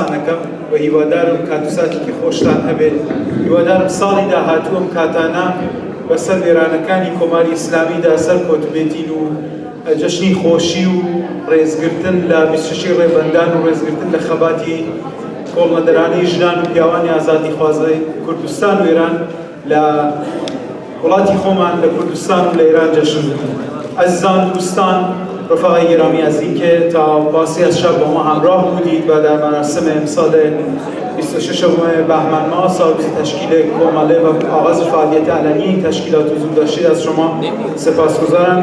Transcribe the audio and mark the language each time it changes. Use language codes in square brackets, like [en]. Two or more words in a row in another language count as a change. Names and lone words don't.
[ckb] دەکەم و هیوادارم کات و ساتێکی خۆشتان هەبێت هیوادارم ساڵی داهاتوو ئەم کاتانە بەسەر وێرانەکانی کۆماری ئیسلامیدا سەرکۆت بێتین و جەشنی خۆشی و ڕێزگرتن لە 26 ڕێبەندان و ڕێزگرتن لە خەباتی کۆڵنەدەرانەی ژنان و پیاوانی ئازادی خوازەی کوردستان و ئێران لە وڵاتی خۆمان لە کوردستان و لە ئێران جەشن بکەین. [fa] عزیزان دوستان رفقای گرامی از اینکه تا پاسی از شب با ما همراه بودید و در مراسم امسال 26 بهمن ماه سالروز تشکیل کماله و آغاز فعالیت علنی این تشکیلات حضور داشتید از شما سپاسگزارم.